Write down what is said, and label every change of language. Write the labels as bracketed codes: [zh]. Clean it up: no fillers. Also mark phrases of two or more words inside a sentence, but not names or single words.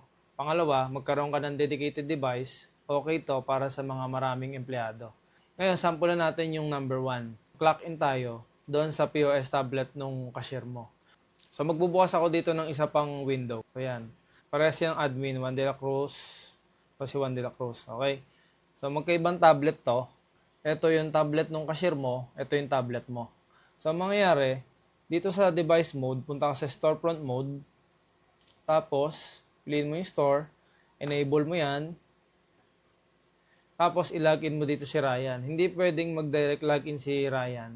[tl] Pangalawa, magkaroon ka ng [en] dedicated device, [tl] okay to para sa mga maraming empleyado. Ngayon, sample na natin yung number 1. [en] Clock in [tl] tayo doon sa [en] POS tablet [tl] nung cashier mo. So magbubukas ako dito ng isa pang window. So yan. Parehas yung admin, Juan de la Cruz. So si Juan de la Cruz. Okay. So magkaibang tablet to. Ito yung tablet nung cashier mo. Ito yung tablet mo. So ang mangyayari, dito sa [en] device mode, [tl] punta ka sa [en] storefront mode. [tl] Tapos, piliin mo yung store. Enable mo yan. Tapos i-login mo dito si Ryan. Hindi pwedeng mag- [en] direct login [tl] si Ryan.